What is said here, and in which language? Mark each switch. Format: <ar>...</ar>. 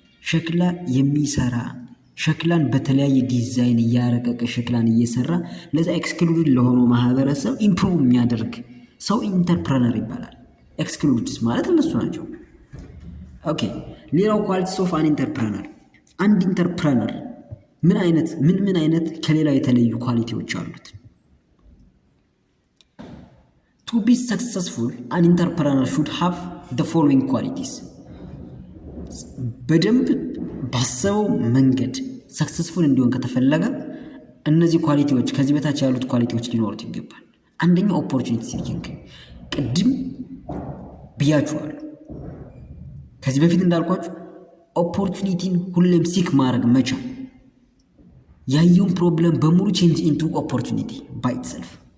<am>ሸክላ የሚሰራ ሸክላን በተለያየ ዲዛይን እያረቀቀ ሸክላን እየሰራ ለዛ ኤክስክሉድድ ለሆነው ማህበረሰብ ኢምፕሩቭ የሚያደርግ ሰው ኢንተርፕረነር ይባላል። ኤክስክሉድድስ ማለት እነሱ ናቸው። ኦኬ ሌላው</am> <en>ኳሊቲስ ኦፍ አን ኢንተርፕረነር።</en> <am>አንድ ኢንተርፕረነር ምን አይነት ከሌላ የተለዩ ኳሊቲዎች አሉት?</am> <en>To be successful, an entrepreneur should have the following qualities.</en> <am>በደንብ ባሰበው መንገድ ሰክሰስፉል እንዲሆን ከተፈለገ እነዚህ ኳሊቲዎች ከዚህ በታች ያሉት ኳሊቲዎች ሊኖሩት ይገባል። አንደኛው ኦፖርቹኒቲ ሲኪንግ፣ ቅድም ብያችኋለሁ። ከዚህ በፊት እንዳልኳችሁ ኦፖርቹኒቲን ሁሌም ሲክ ማድረግ መቻል፣ ያየውን ፕሮብለም በሙሉ</am> <en>ቼንጅ ኢንቱ ኦፖርቹኒቲ ባይ ኢትሰልፍ።</en>